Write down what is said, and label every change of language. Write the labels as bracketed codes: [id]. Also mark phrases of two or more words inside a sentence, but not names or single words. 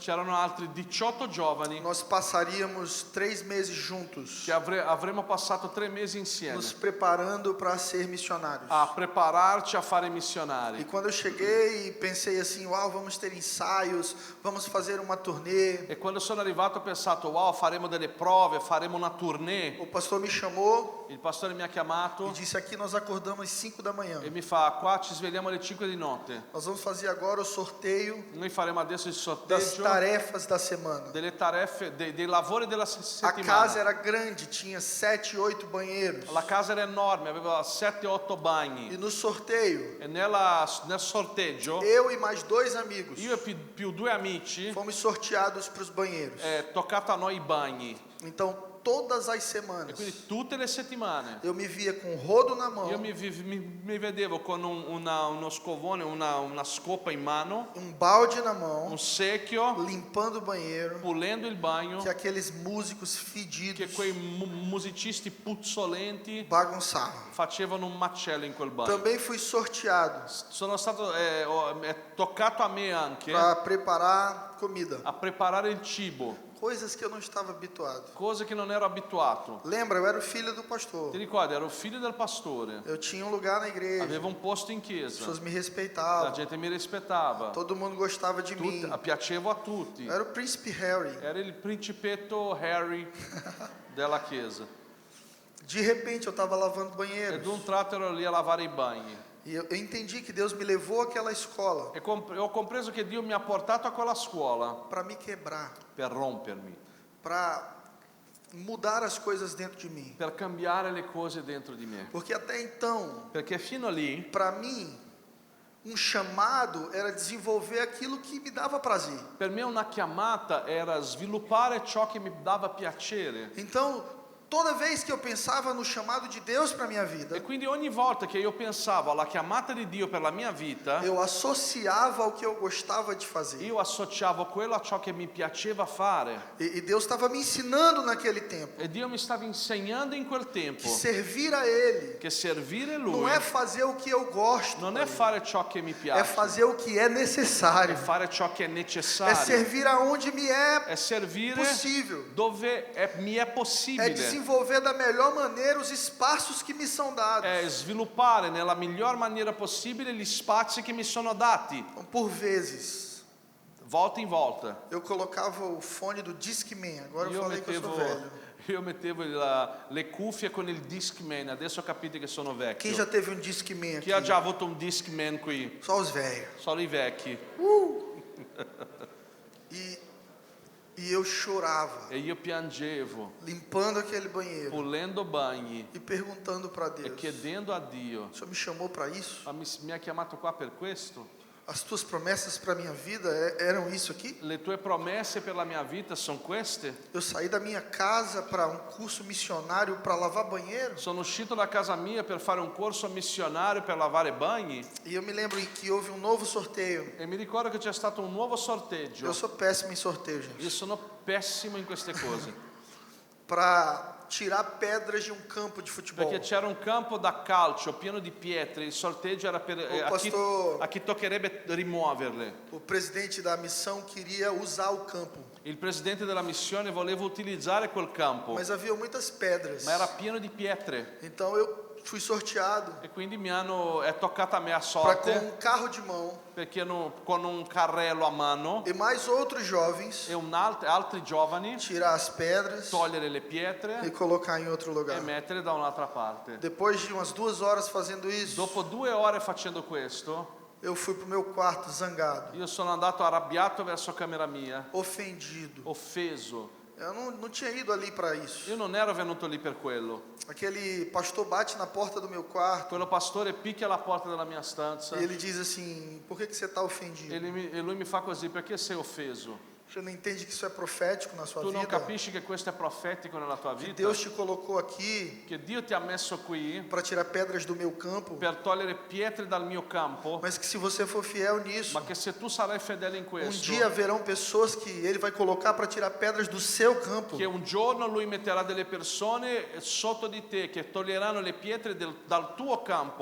[it] c'erano altri 18 giovani [pt] Nós passaríamos 3 meses juntos, [it] che avremmo passato 3 mesi insieme [pt] nos preparando para ser missionários. [it] a prepararci a fare [pt] E [it] missionari. [pt] quando eu cheguei, pensei assim: uau, vamos ter ensaios, vamos fazer uma turnê. [it] E quando sono arrivato ho pensato, wow, faremo delle prove, faremo una tournée. [pt] O pastor me chamou [it] Il pastore mi ha [pt] e [it] chiamato [pt] disse: aqui nós acordamos às 5 da manhã. [it] e mi fa, qua ci svegliamo alle 5 di notte. [pt] Nós vamos fazer agora o sorteio [it] Noi faremo adesso il [pt] das [it] sorteggio [pt] tarefas da semana. [it] delle tarefe, dei lavori della [pt] A casa [it] settimana. [pt] era grande, tinha 7, 8 banheiros. [it] La casa era enorme, aveva 7-8 [pt] E [it] bagni. [pt] no sorteio, [it] E nel sorteggio, [pt] eu e mais 2 amigos [it] io e più 2 amici, [pt] fomos sorteados para os banheiros. [it] toccato a noi i bagni. [pt] Então, todas as [it] E [pt] semanas, [it] quindi tutte le settimane [pt] eu me via com um rodo na mão, [it] io mi vedevo con uno scovone, una scopa in mano, [pt] um balde na mão, [it] un secchio, [pt] limpando o banheiro, [it] pulendo il bagno, [pt] que aqueles músicos [it] che [pt] fedidos [it] quei musicisti puzzolenti [pt] bagunçavam. [it] facevano un macello in quel bagno. [pt] Também fui sorteado [it] Sono stato è toccato a me anche [pt] para preparar comida, [it] a preparare il cibo, [pt] coisas que eu não estava habituado. [it] cose che non ero abituato. [pt] Lembra, eu era o filho do pastor. [it] Ti ricordi, ero figlio del pastore, [pt] Eu tinha um lugar na igreja, [it] avevo un posto in [pt] as [it] chiesa, [pt] pessoas me [it] la [pt] respeitavam, [it] gente mi rispettava, [pt] todo mundo gostava de mim. [it] piacevo a tutti. [pt] Eu era o príncipe Harry. [it] Era il principetto Harry della chiesa. [pt] De repente eu estava lavando [it] E [pt] banheiros. [it] d'un tratto ero lì a lavare i bagni. [pt] E eu entendi que Deus me levou àquela escola [it] E ho compreso che Dio mi ha portato a quella scuola [pt] para me quebrar, [it] per rompermi, [pt] para mudar as coisas dentro de mim. [it] per cambiare le cose dentro di me. [pt] Porque até então, [it] Perché fino lì, [pt] para mim, um chamado era desenvolver aquilo que me dava prazer. [it] per me una chiamata era sviluppare ciò che mi dava piacere. [pt] Então, toda vez que eu pensava no chamado de Deus para minha [it] E [pt] vida, [it] quindi ogni volta che io pensavo alla chiamata di Dio per la mia vita, [pt] eu associava ao que eu gostava de fazer. [it] io associavo quello a ciò che mi piaceva fare. [pt] E Deus estava me ensinando naquele tempo [it] E Dio mi stava insegnando in quel tempo [pt] que servir a Ele [it] che servire [pt] não [it] Lui [pt] é fazer o que eu gosto, [it] non è fare ciò che mi [pt] é [it] piace, [pt] fazer o que é [it] è [pt] necessário, [it] fare ciò che è [pt] é [it] necessario, [pt] servir aonde me é [it] è servire [pt] possível, [it] dove mi è [pt] é [it] possibile, [pt] desenvolver da melhor maneira os espaços que me são dados. [it] è sviluppare nella miglior maniera possibile gli spazi che mi sono dati. [pt] Por vezes, [it] volta em volta. [pt] eu colocava o fone do Discman. Agora eu [it] Io [pt] falei que eu sou velho. [it] mettevo le cuffie con il Discman, adesso capite che sono vecchio. [pt] Quem já teve um Discman [it] Chi [pt] aqui? [it] ha già avuto un Discman qui? [pt] Só os velhos. [it] Solo i vecchi. [pt] E eu chorava, [it] E io piangevo, [pt] limpando aquele banheiro [it] pulendo bagni [pt] e perguntando para [it] e [pt] Deus: [it] chiedendo a Dio, [pt] o Senhor me chamou para isso? [it] ma mi ha chiamato qua per questo? [pt] As tuas promessas para minha vida eram isso aqui? [it] Le tue promesse per la mia vita sono queste? [pt] Eu saí da minha casa para um curso missionário para lavar banheiro? [it] Sono uscito da casa mia per fare un corso missionario per lavare bagni [pt] E eu me lembro que houve um novo sorteio. [it] e mi ricordo che c'è stato un nuovo sorteggio. [pt] Eu sou péssimo em sorteio, gente. [it] Io sono pessimo in queste cose, [pt] Para tirar pedras de um campo de futebol. [it] perché c'era un campo da calcio pieno di pietre, il sorteggio era per [pt] pastor- [it] a chi toccherebbe rimuoverle. [pt] O presidente da missão queria usar o campo, [it] Il presidente della missione voleva utilizzare quel campo, [pt] mas havia muitas pedras. [it] ma era pieno di pietre [pt] Então eu fui sorteado [it] e quindi è toccata a me a [pt] para [it] sorte, [pt] com um carro de mão [it] perché con un carrello a mano [pt] e mais outros jovens [it] e altri giovani [pt] tirar as pedras [it] togliere le pietre [pt] e colocar em outro [it] e [pt] lugar. [it] mettere da un'altra parte. [pt] Depois de umas 2 horas fazendo isso, [it] Dopo 2 ore facendo questo, [pt] eu fui pro meu quarto zangado, [it] io sono andato arrabbiato verso camera mia, [pt] ofendido. [it] offeso. [pt] Eu não tinha ido ali para isso. [it] Io non ero venuto lì per quello. [pt] Aquele pastor bate na porta do meu quarto [it] Quello pastore picchia la porta della mia stanza [pt] e ele diz assim: por que você está ofendido? [it] e lui mi fa così: perché sei offeso? [pt] Você não entende que isso é profético na sua [it] Tu non [pt] vida? [it] capisci che questo è profetico nella tua [pt] Que [it] vita? [pt] Deus te colocou aqui [it] Che Dio ti ha messo qui [pt] para tirar pedras do meu campo, [it] per togliere pietre dal mio campo, [pt] mas que se você for fiel nisso, [it] ma che se tu sarai fedele in [pt] um [it] questo, [pt] dia haverão pessoas que Ele vai colocar para tirar pedras do seu campo. [it] che un giorno lui metterà delle persone sotto di te che toglieranno le pietre dal tuo campo.